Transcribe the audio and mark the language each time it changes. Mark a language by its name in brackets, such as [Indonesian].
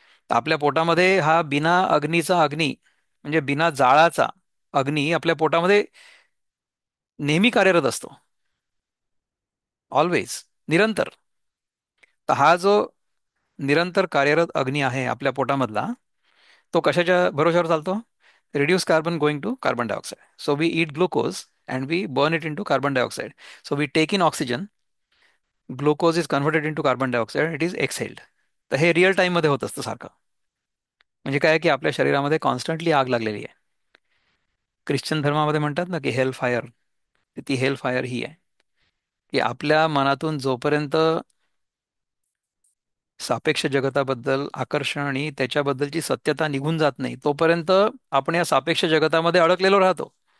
[Marathi] तर आपल्या पोटामध्ये हा बिना अग्नीचा अग्नी, म्हणजे बिना जाळाचा अग्नी आपल्या पोटामध्ये नेहमी कार्यरत असतो. ऑलवेज, निरंतर. तर हा जो निरंतर कार्यरत अग्नी आहे आपल्या पोटामधला, तो कशाच्या भरोश्यावर चालतो? [English] Reduce carbon going to carbon dioxide. So we eat glucose and we burn it in to carbon dioxide. So we take in oxygen, glucose is converted in to carbon dioxide, it is exhaled. [Marathi] तर हे real टाईममध्ये होत असतं सारखं. म्हणजे काय की आपल्या शरीरामध्ये कॉन्स्टंटली आग लागलेली आहे. ख्रिश्चन धर्मामध्ये म्हणतात ना की हेल फायर, ती हेल फायर ही आहे की आपल्या मनातून जोपर्यंत सापेक्ष जगताबद्दल आकर्षण आणि त्याच्याबद्दलची सत्यता निघून जात नाही, तोपर्यंत आपण या सापेक्ष जगतामध्ये अडकलेलो राहतो.